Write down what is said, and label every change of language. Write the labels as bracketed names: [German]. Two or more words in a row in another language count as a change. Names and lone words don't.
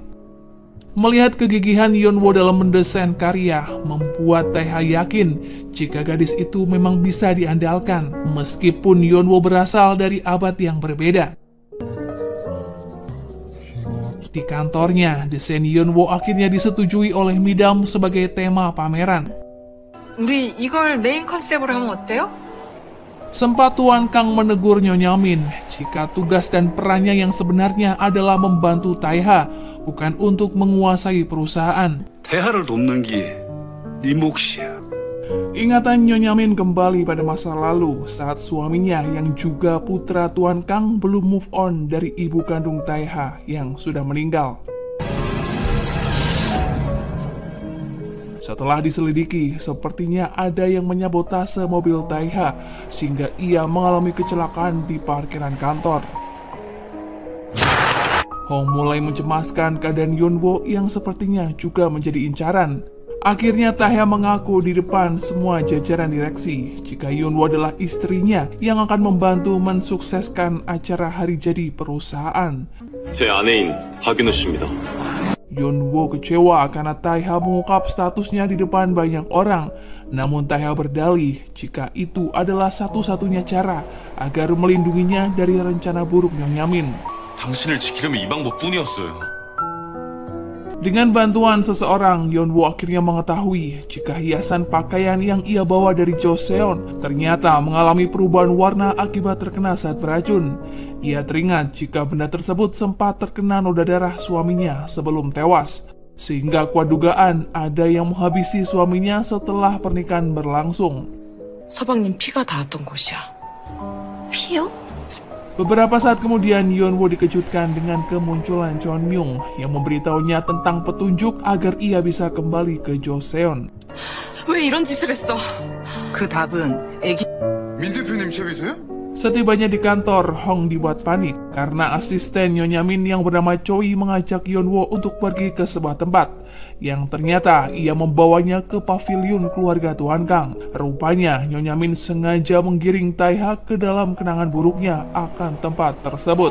[Indonesian] Melihat kegigihan Yeonwoo dalam mendesain karya, membuat Taeha yakin jika gadis itu memang bisa diandalkan, meskipun Yeonwoo berasal dari abad yang berbeda. Di kantornya, desain Yeonwoo akhirnya disetujui oleh Midam sebagai tema pameran. [Korean] 우리 이걸 메인 컨셉으로 하면 어때요? [Indonesian] Sempat Tuan Kang menegur Nyonya Min jika tugas dan perannya yang sebenarnya adalah membantu Taeha, bukan untuk menguasai perusahaan. [Korean] 대하를 돕는 게 네 몫이야. [Indonesian] Ingatan Nyonya Min kembali pada masa lalu saat suaminya yang juga putra Tuan Kang belum [English] move on [Indonesian] dari ibu kandung Taeha yang sudah meninggal. Setelah diselidiki, sepertinya ada yang menyabotase mobil Taeha sehingga ia mengalami kecelakaan di parkiran kantor. Hong mulai mencemaskan keadaan Yeonwoo yang sepertinya juga menjadi incaran. Akhirnya Taeha mengaku di depan semua jajaran direksi jika Yeonwoo adalah istrinya yang akan membantu mensukseskan acara hari jadi perusahaan. [Korean] 제 아내인 박윤우 씨입니다. [Indonesian] Yeonwoo kecewa karena Taeha mengungkap statusnya di depan banyak orang. Namun Taeha berdalih jika itu adalah satu-satunya cara agar melindunginya dari rencana buruk Nyonya Min. [Korean] 당신을 지키려면 이 방법뿐이었어요. [Indonesian] Dengan bantuan seseorang, Yeonwoo akhirnya mengetahui jika hiasan pakaian yang ia bawa dari Joseon ternyata mengalami perubahan warna akibat terkena zat beracun. Ia teringat jika benda tersebut sempat terkena noda darah suaminya sebelum tewas, sehingga kuat dugaan ada yang menghabisi suaminya setelah pernikahan berlangsung. [Korean] 서방님 피가 닿았던 곳이야. 피요? [Indonesian] Beberapa saat kemudian, Yeonwoo dikejutkan dengan kemunculan Chonmyung yang memberitahunya tentang petunjuk agar ia bisa kembali ke Joseon. [Korean] 왜 이런 짓을 했어? 그 답은 애기 민 대표님 샵이세요? [Indonesian] Setibanya di kantor, Hong dibuat panik karena asisten Nyonya Min yang bernama Choi mengajak Yeonwoo untuk pergi ke sebuah tempat yang ternyata ia membawanya ke pavilion keluarga Tuan Kang. Rupanya Nyonya Min sengaja menggiring Taeha ke dalam kenangan buruknya akan tempat tersebut.